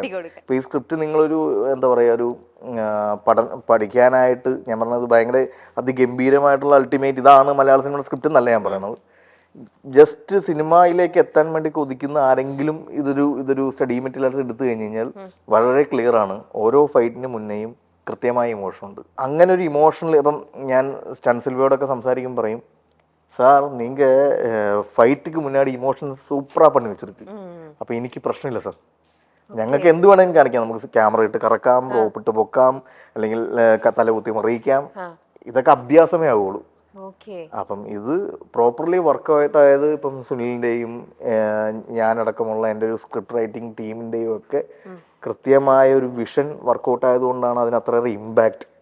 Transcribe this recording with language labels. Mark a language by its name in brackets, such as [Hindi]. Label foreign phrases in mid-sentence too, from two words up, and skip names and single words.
[Malayalam] ഇപ്പൊ ഈ സ്ക്രിപ്റ്റ് നിങ്ങളൊരു എന്താ പറയുക, ഒരു പഠിക്കാനായിട്ട് ഞാൻ പറഞ്ഞത് ഭയങ്കര അതിഗംഭീരമായിട്ടുള്ള അൾട്ടിമേറ്റ് ഇതാണ് മലയാള സിനിമയുടെ സ്ക്രിപ്റ്റ് എന്നല്ല ഞാൻ പറയണത്. ജസ്റ്റ് സിനിമയിലേക്ക് എത്താൻ വേണ്ടി കൊതിക്കുന്ന ആരെങ്കിലും ഇതൊരു [English] study material [Malayalam] എടുത്തു കഴിഞ്ഞ് കഴിഞ്ഞാൽ വളരെ ക്ലിയർ ആണ്. ഓരോ ഫൈറ്റിന് മുന്നേയും കൃത്യമായ ഇമോഷൻ ഉണ്ട്. അങ്ങനെ ഒരു ഇമോഷണൽ, ഇപ്പം ഞാൻ സ്റ്റൺ സിൽവയോടൊക്കെ സംസാരിക്കുമ്പോൾ പറയും, [Tamil] சார் நீங்கள் ஃபைட்டுக்கு முன்னாடி இமோஷன்ஸ் சூப்பராக பண்ணி வச்சிருக்கு. [Malayalam] അപ്പോൾ എനിക്ക് പ്രശ്നമില്ല സാർ, ഞങ്ങൾക്ക് എന്ത് വേണമെങ്കിലും കാണിക്കാം. നമുക്ക് ക്യാമറ ഇട്ട് കറക്കാം, റോപ്പ് ഇട്ട് പൊക്കാം, അല്ലെങ്കിൽ തലകുത്തി മറിയിക്കാം. ഇതൊക്കെ അഭ്യാസമേ ആവുള്ളൂ. അപ്പം ഇത് പ്രോപ്പർലി വർക്കൗട്ടായത് ഇപ്പം സുനിലിൻ്റെയും ഞാനടക്കമുള്ള എൻ്റെ ഒരു [English] script writing [Malayalam] ടീമിൻ്റെയും ഒക്കെ കൃത്യമായ ഒരു [English] vision workout [Malayalam] ആയതുകൊണ്ടാണ് അതിന് അത്രയേറെ ഇമ്പാക്ട്.